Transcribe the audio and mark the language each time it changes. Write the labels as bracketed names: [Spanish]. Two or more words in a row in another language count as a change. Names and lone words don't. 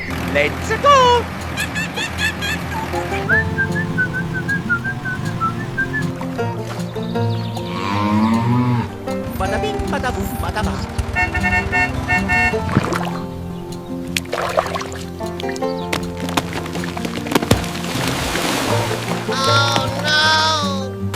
[English] Let's go! Bada bing, bada boom, bada ba. Oh no!